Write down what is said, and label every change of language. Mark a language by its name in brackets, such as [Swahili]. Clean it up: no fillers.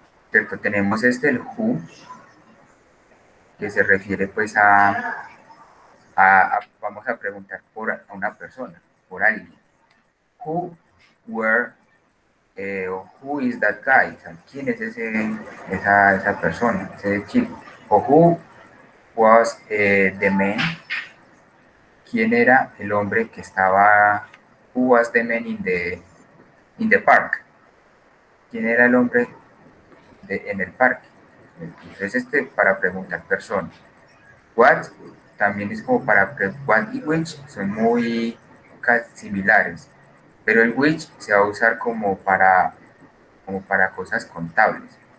[Spanish] ¿Cierto? Tenemos el who, que se refiere pues vamos a preguntar a una persona, por alguien. [English] Who were, who is that guy? [Spanish] O sea, ¿quién es esa persona, ese chico? O who [English] was the man. [Spanish] ¿Quién era el hombre que estaba? [English] Who was the man in the park? [Spanish] ¿Quién era el hombre en el parque? Entonces para preguntar personas. What también es como para what y which son muy similares, pero el which se va a usar como para cosas contables.